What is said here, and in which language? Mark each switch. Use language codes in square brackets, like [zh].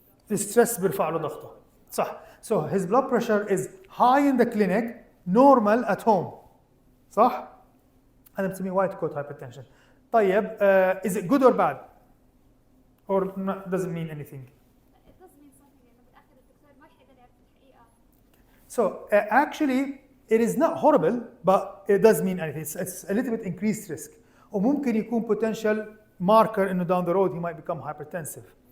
[ar] الستريس بيرفع له ضغطه صح. [en] So his blood pressure is high in the clinic, normal at home. [ar] صح؟ هذا بنسميه وايت كوت هايبرتنشن. [en] طيب is it good or bad? Or doesn't mean anything? It does mean something [ar] لأنه بالآخر الدكتور ما رح يقدر يعرف الحقيقة. [en] So actually it is not horrible but it does mean anything. It's a little bit increased risk. [ar] وممكن يكون [en] potential marker انه down the road he might become hypertensive.